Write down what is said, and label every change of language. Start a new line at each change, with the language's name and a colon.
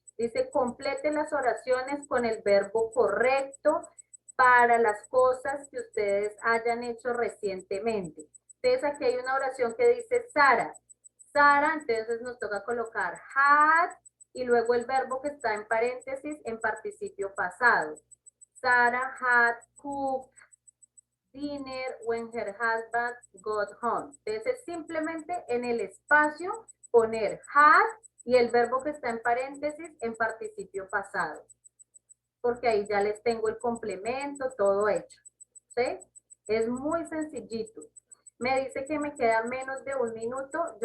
Spanish: Dice complete las oraciones con el verbo correcto para las cosas que ustedes hayan hecho recientemente. Entonces aquí hay una oración que dice Sara. Sara, entonces nos toca colocar had y luego el verbo que está en paréntesis en participio pasado.
English: Sara had cooked dinner when her husband got home.
Spanish: Entonces simplemente en el espacio poner had y el verbo que está en paréntesis en participio pasado. Porque ahí ya les tengo el complemento, todo hecho. ¿Sí? Es muy sencillito. Me dice que me queda menos de 1 minuto.